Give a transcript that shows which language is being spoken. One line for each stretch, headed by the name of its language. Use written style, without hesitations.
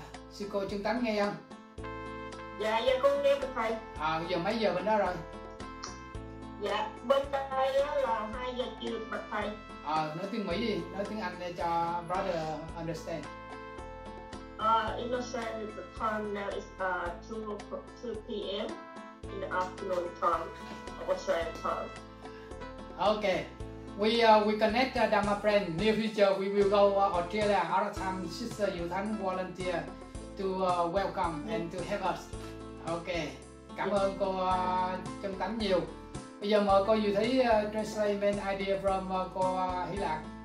Vietnamese: Sư cô Chân Tánh nghe không? Dạ con nghe được thầy. Bây giờ mấy giờ bên đó rồi? Dạ bên đây là 2 giờ chiều bạch thầy. Nói tiếng Mỹ đi, nói tiếng Anh để cho
English: brother understand. In Australia the time now is 2 p.m. in the afternoon time of Australian time. Okay. we connect Dharma friend. Near future we will go Australia. Other time Sister Diệu Thánh volunteer to welcome and to help us. Okay.
Vietnamese: Cảm ơn cô Chân Tánh nhiều. Bây giờ mời cô Diệu Thí
English: translate main idea
Vietnamese: from cô Hy Lạc.